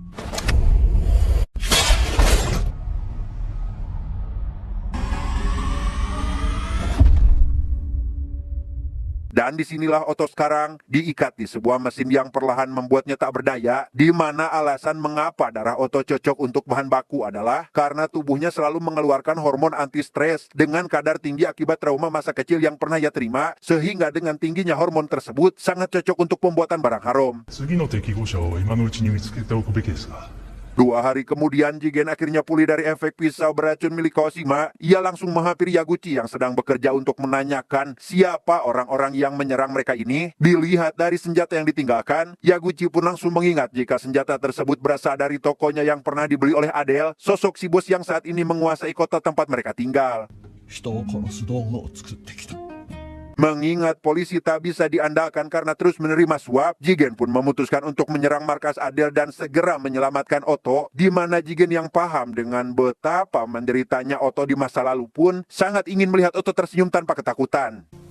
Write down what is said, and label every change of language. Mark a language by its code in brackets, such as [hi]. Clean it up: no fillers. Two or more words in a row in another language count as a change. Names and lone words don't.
[id] Dan disinilah Oto sekarang diikat di sebuah mesin yang perlahan membuatnya tak berdaya, di mana alasan mengapa darah Oto cocok untuk bahan baku adalah karena tubuhnya selalu mengeluarkan hormon anti-stres dengan kadar tinggi akibat trauma masa kecil yang pernah ia terima, sehingga dengan tingginya hormon tersebut sangat cocok untuk pembuatan barang haram. [ja] 次の適合者を今のうちに見つけておくべきですが。 [id] 2 hari kemudian, Jigen akhirnya pulih dari efek pisau beracun milik Kawashima. Ia langsung menghampiri Yaguchi yang sedang bekerja untuk menanyakan siapa orang-orang yang menyerang mereka ini. Dilihat dari senjata yang ditinggalkan, Yaguchi pun langsung mengingat jika senjata tersebut berasal dari tokonya yang pernah dibeli oleh Adele, sosok si bos yang saat ini menguasai kota tempat mereka tinggal. [ja] 人を殺す道具を作ってきた。 [id] Mengingat polisi tak bisa diandalkan karena terus menerima suap, Jigen pun memutuskan untuk menyerang markas Adele dan segera menyelamatkan Oto, di mana Jigen yang paham dengan betapa menderitanya Oto di masa lalu pun sangat ingin melihat Oto tersenyum tanpa ketakutan.